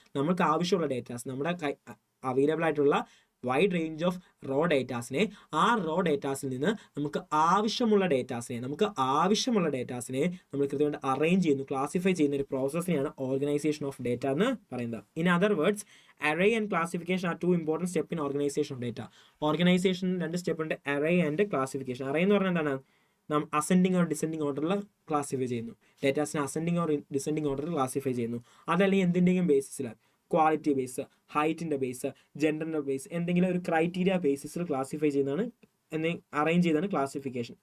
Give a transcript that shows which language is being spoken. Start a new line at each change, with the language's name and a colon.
Malayalam: നമുക്ക് ആവശ്യമുള്ള ഡേറ്റാസ്, നമ്മുടെ അവൈലബിൾ ആയിട്ടുള്ള വൈഡ് റേഞ്ച് ഓഫ് റോ ഡേറ്റാസിനെ, ആ റോ ഡേറ്റാസിൽ നിന്ന് നമുക്ക് ആവശ്യമുള്ള ഡേറ്റാസിനെ നമ്മൾ കൃത്യമായിട്ട് അറേഞ്ച് ചെയ്യുന്നു, ക്ലാസിഫൈ ചെയ്യുന്ന ഒരു പ്രോസസ്സിനെയാണ് ഓർഗനൈസേഷൻ ഓഫ് ഡേറ്റ എന്ന് പറയുന്നത്.
English: In other words, array and classification are two important steps in organization of data.
Malayalam: Organisation 2 step ഉണ്ട്, array ആൻഡ് ക്ലാസിഫിക്കേഷൻ. array എന്ന് പറഞ്ഞാൽ എന്താണ്? നാം അസെൻഡിങ് ഓർ ഡിസെൻഡിങ് ഓർഡറിൽ ക്ലാസിഫൈ ചെയ്യുന്നു. ഡേറ്റാസിനെ അസെൻഡിങ് ഓർ ഡിസെൻഡിങ് ഓർഡറിൽ ക്ലാസിഫൈ ചെയ്യുന്നു. അതല്ലെങ്കിൽ എന്തിൻ്റെയും ബേസിസിൽ, ക്വാളിറ്റി ബേസ്, ഹൈറ്റിൻ്റെ ബേസ്, ജെൻഡറിൻ്റെ ബേസ്, എന്തെങ്കിലും ഒരു ക്രൈറ്റീരിയ ബേസിസിൽ ക്ലാസിഫൈ ചെയ്യുന്നതാണ്, അറേഞ്ച് ചെയ്താണ് ക്ലാസിഫിക്കേഷൻ.